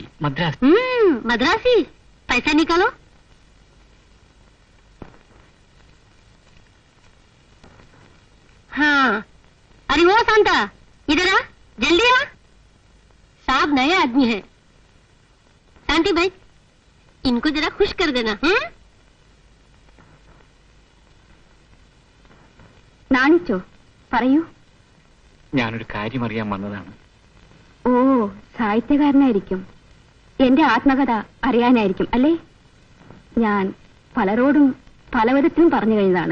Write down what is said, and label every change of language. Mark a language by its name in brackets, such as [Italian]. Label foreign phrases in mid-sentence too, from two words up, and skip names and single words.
[Hindi] मद्रासी. पैसा निकालो. हाँ. अरे वो शांता, इधर आ, जल्दी आ. साहब नए आदमी है. शांति भाई, इनको जरा खुश कर देना. [Malayalam] നാണിച്ചോ? പറയൂ. ഞാനൊരു കാര്യം അറിയാൻ വന്നതാണ്. ഓ, സാഹിത്യകാരനായിരിക്കും. എന്റെ ആത്മകഥ അറിയാനായിരിക്കും അല്ലേ? ഞാൻ പലരോടും പലവിധത്തിലും പറഞ്ഞു കഴിഞ്ഞതാണ്.